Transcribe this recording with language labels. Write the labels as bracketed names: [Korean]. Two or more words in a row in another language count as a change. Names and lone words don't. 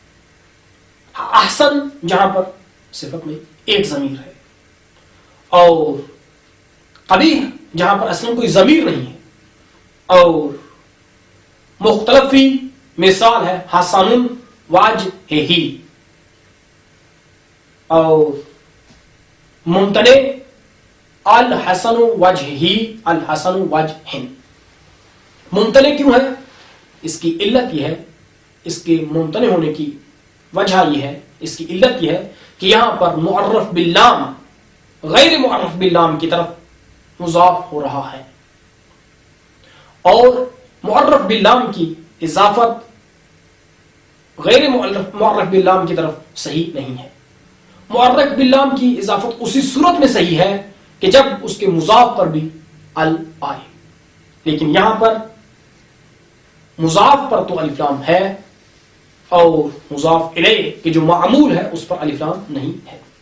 [Hindi] अहसन जहां पर सिफत में 1 ज़मीर है, और कबीह जहां पर असल में कोई ज़मीर नहीं है। और मुख्तलफी मिसाल है [Arabic] حسن الوجه, [Hindi] और [Arabic] ممتنع الحسن وجهه الحسن وجه. [Hindi] मुमतने क्यों है? इसकी इल्लत यह है, इसके मुमतने होने की वजह यह है, इसकी इल्लत यह है कि यहां पर [Arabic] معرف باللام غير معرف باللام [Hindi] की तरफ मुज़ाफ हो रहा है, और [Arabic] معرف باللام [Hindi] की इजाफत [Arabic] غير معرف باللام [Hindi] की तरफ सही नहीं है। [Arabic] معرف باللام [Hindi] की इजाफत उसी सूरत में सही है कि जब उसके मुज़ाफ पर भी अल आए, लेकिन यहां पर मुज़ाफ पर तो अलिफ लाम है, और मुज़ाफ इलैह के जो मामूल है उस पर अलिफ लाम नहीं है।